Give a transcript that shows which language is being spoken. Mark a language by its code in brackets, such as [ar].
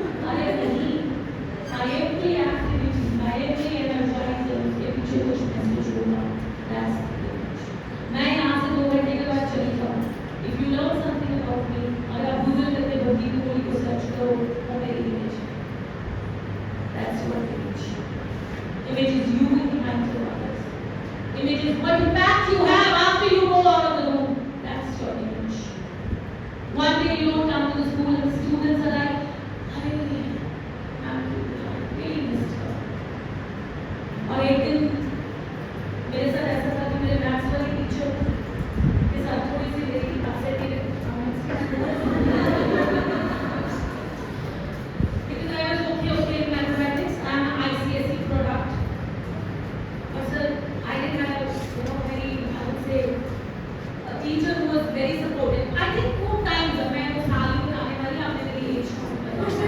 [hi] अरे नहीं, [en] I am the activity, I am the energizer, [hi] उसके पीछे कुछ मैसेज होगा। [en] That's the image. [hi] मैं यहाँ से 2 घंटे के बाद चली जाऊँ। [en] If you learn something about me, [hi] अगर आप Google करके भक्ति कपूरी को सर्च करो, वो मेरी image है। [en] That's your image. Image is you in the minds of others. Image is what impact you have after you go out of the room. That's your image. One day you don't come to the school and the students are like, I really missed her. [hi] और एक दिन मेरे साथ ऐसा था कि मेरे maths वाली टीचर के साथ थोड़ी सी मेरी अपसेट थी [en] because I was okay in mathematics. I'm an ICSE product. But sir, I didn't have very, I would say, a teacher who was very supportive. [hi] I think 2 times मैं वो साल ही बनाने वाली आपने मेरी एज काउंट करी।